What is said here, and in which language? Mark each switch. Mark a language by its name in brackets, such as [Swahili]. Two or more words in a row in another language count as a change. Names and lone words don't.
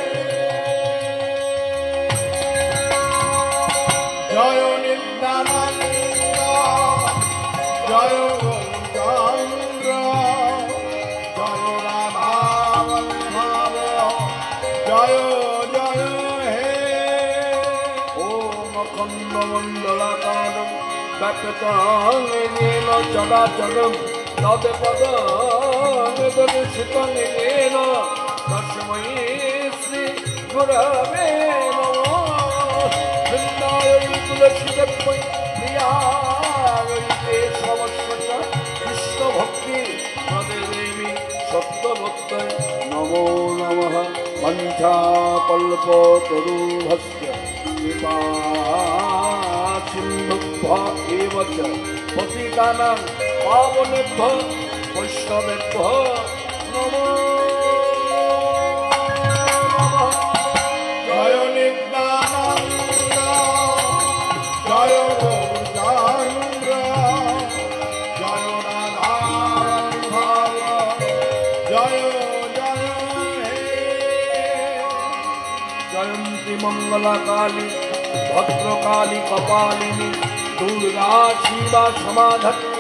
[Sanskrit] জয় নিত্যানন্দ জয় চন্দ্র জয় রাধা বল্লভ জয় জয় হে ওম অখণ্ড মণ্ডলাকারম ব্যাপ্তং येन চরাচরম তৎপদং দর্শিতং येन তস্मै শ্রী গুরবে নমঃ বৃন্দায় তুলসীদেবৈ প্রিয়ায় সমস্ত কৃষ্ণ ভক্তি প্রদেবী সত্যভক্তৈ নমো নমঃ পঞ্চাকল্পতরুভ্যশ্চ কৃপা সিন্ধুভ্য এব চ পতিতানাং পাবনেভ্যো বৈষ্ণবেভ্যো নমো নমঃ জয় নিত্যানন্দ জয় গৌরচন্দ্র জয় রাধা বল্লভ জয় জয় হে জয়ন্তী মঙ্গলা কালী ভদ্রকালী কপালিনী দুর্গা শিবা সমাধত্রী